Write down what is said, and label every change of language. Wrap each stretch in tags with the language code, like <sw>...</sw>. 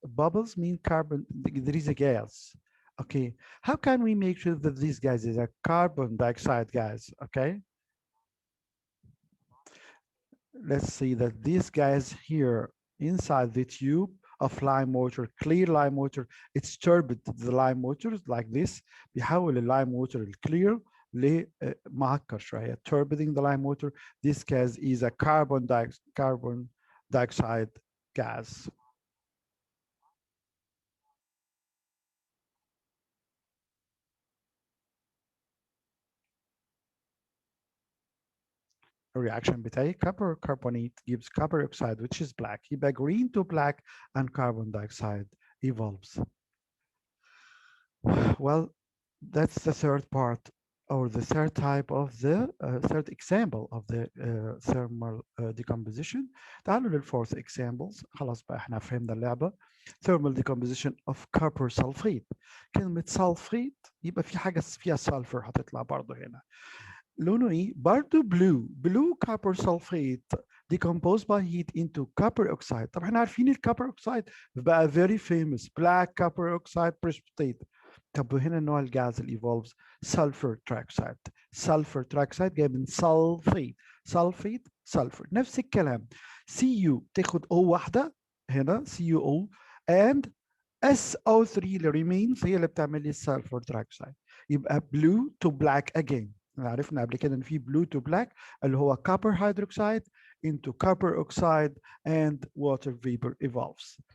<en>Bubbles mean carbon, there is a gas. Okay, how can we make sure that this gas is a carbon dioxide gas? Okay, let's see that this gas here inside the tube of lime water, clear lime water, it's turbid. The lime water is like this.</en> <ar>بيحول اللime water الclear لمعكر شوية.</ar> <en>Turbidining the lime water. This gas is a carbon dioxide gas. Reaction بتاعي copper carbonate gives copper oxide, which is black. يبقى green to black and carbon dioxide evolves. Well, that's the third part or the third type of the third example of the thermal decomposition.</en> <ar>تعالوا للfourth examples. خلاص بقى احنا فهمنا اللعبة.</ar> <en>Thermal decomposition of copper sulfate.</en> <ar>كلمة sulfate يبقى في حاجة فيها sulfur هتطلع برضه هنا. لونه ايه؟ برضه</ar> <en>blue copper sulfate decomposed by heat into copper oxide.</en> <ar>طب احنا عارفين الكوبر اوكسايد بقى</ar> <en>very famous black copper oxide precipitate.</en> <ar>طب هنا نوع الجاز اللي evolves sulfur trioxide. sulfur trioxide جاي من sulfate sulfur نفس الكلام. Cu تاخد O واحدة هنا CuO and SO3 اللي remains هي اللي بتعمل لي sulfur trioxide.</ar> <en>يبقى blue to black again.</en> <ar>عرفنا قبل كده ان في</ar> <en>blue to black اللي هو copper hydroxide into copper oxide and water vapor evolves.</en>